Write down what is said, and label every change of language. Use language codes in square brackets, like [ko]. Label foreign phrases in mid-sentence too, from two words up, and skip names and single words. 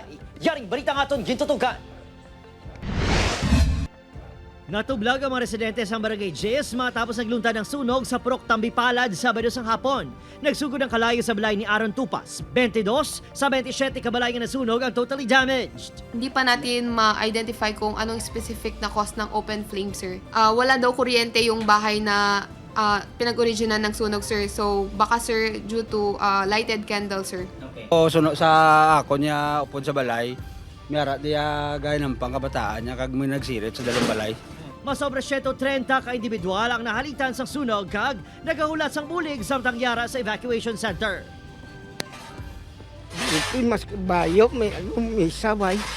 [hil] Yaring balita nga aton gintutugan. Natublag ang mga residente sa Barangay Jis matapos nagluntad ng sunog sa Purok Tambipalad Sabado sang hapon. Nagsugod ang kalayo sa balay ni Aaron Tupas. 22 sa 27 kabalay nga nasunog ang [en] totally damaged. [tl] Hindi pa natin ma-identify kung anong specific na cause ng [en] open flame, [tl] sir. Wala daw kuryente yung bahay na pinag-originan ng sunog, sir. So baka, sir, [en] due to lighted candle, sir. Okay. [hil] Sunog sa ako niya upod sa balay. Miyara diya gaya ng pangkabataan niya kag may nagsirit sa dalang balay. Masobra 130 ka individual ang nahalitan sa sunog kag nagahulat sang bulig samtang yara sa [en] evacuation center. [hil] Ito mas bayo, may sabay.